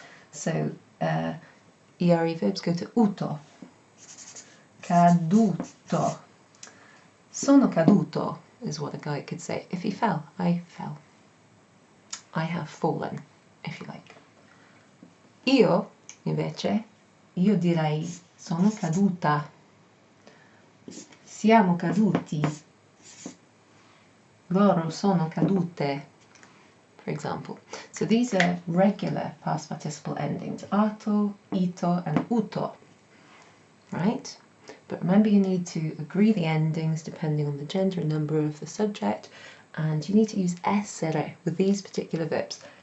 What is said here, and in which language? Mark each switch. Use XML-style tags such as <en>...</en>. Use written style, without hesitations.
<en>So ERE verbs go to uto, caduto.</en> <it>Sono caduto</it> <en>is what a guy could say. If he fell, I fell. I have fallen, if you like.</en> <it>Io, invece, io direi sono caduta. Siamo caduti. Loro sono cadute,</it> <en>for example. So these are regular past participle endings. Ato, ito, and uto. Right? But remember, you need to agree the endings depending on the gender and number of the subject, and you need to use essere with these particular verbs.</en>